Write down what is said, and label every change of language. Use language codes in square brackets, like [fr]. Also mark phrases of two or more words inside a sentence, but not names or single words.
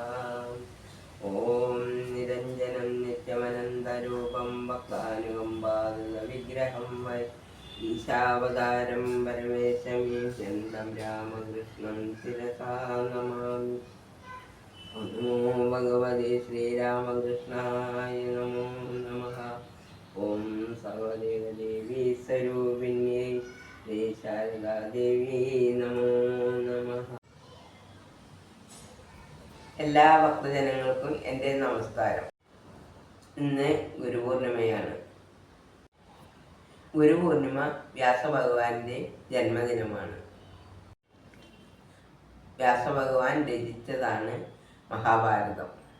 [sa] ओम निरंजनं नित्यमनन्तरूपं भक्तानुकम्पाविग्रहं वै ईशावतारं परमेशं ईशन्तं रामकृष्णं शिरसा नमामि। नमो भगवते श्रीरामकृष्णाय नमो नमः। ओम सर्वदेवदेवी स्वरूपिण्यै श्री शारदादेवी नमो नमः। [ml] എല്ലാ ഭക്തജനങ്ങൾക്കും എൻ്റെ നമസ്കാരം. ഇന്ന് ഗുരുപൂർണിമയാണ്. ഗുരുപൂർണിമ വ്യാസഭഗവാന്റെ ജന്മദിനമാണ്. വ്യാസഭഗവാൻ രചിച്ചതാണ് മഹാഭാരതം.